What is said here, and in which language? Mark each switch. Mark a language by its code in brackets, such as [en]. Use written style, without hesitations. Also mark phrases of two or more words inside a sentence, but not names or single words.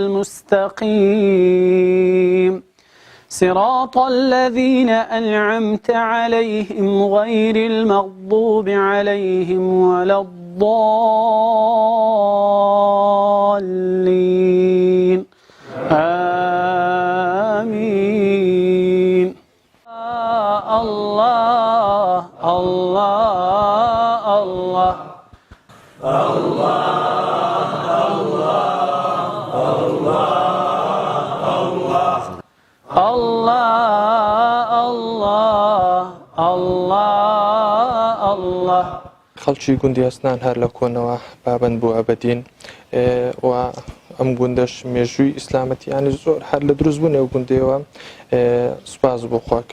[ar] المستقيم صراط الذين أنعمت عليهم غير المغضوب عليهم ولا الضالين آمين. الله الله الله [ckb] خەڵکی گوندی هەسنان هەر لە کۆنەوە پابەند بوو ئەبەدین و ئەم گوندەش مێژووی ئیسلامەتیانی زۆر هەر لە دروست بوون ئەو گوندەوە سوپاس بۆخوا کە